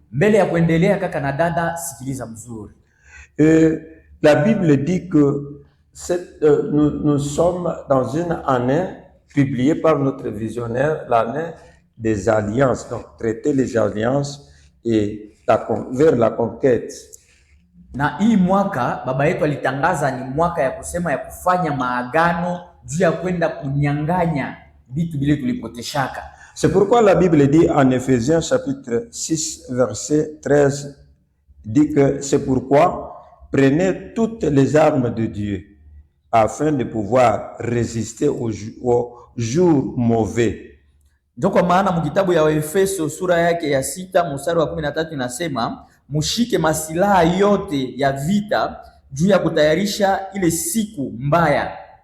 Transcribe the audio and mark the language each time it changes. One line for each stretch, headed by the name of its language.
Swahili: Mbele ya kuendelea kaka na dada, sikiliza mzuri.
French: La Bible dit que nous sommes dans une année publiée par notre visionnaire, l'année des alliances, donc traiter les alliances et vers la conquête.
Swahili: Na hii mwaka baba yetu alitangaza ni mwaka ya kusema ya kufanya maagano juu ya kwenda kunyang'anya vitu vile tulipoteshaka.
French: C'est pourquoi la Bible dit en Éphésiens chapitre 6 verset 13 dit que c'est pourquoi prenez toutes les armes de Dieu afin de pouvoir résister aux jours mauvais.
Swahili: Ndio kwa maana mkitabu ya Waefeso sura yake ya 6 mstari wa 13 inasema mushike masilaha yote ya vita juu ya kutayarisha ile siku mbaya.